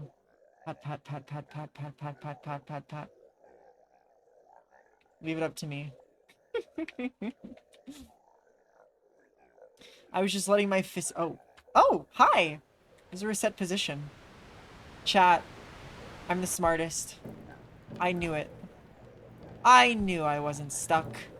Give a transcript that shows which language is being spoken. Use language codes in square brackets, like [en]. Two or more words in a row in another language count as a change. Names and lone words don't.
[en] Pat, pat, pat, pat, pat, pat, pat, pat, pat, pat, pat. Leave it up to me. I was just letting my fist. Oh. Oh, hi! There's a reset position. Chat. I'm the smartest. I knew it. I knew I wasn't stuck.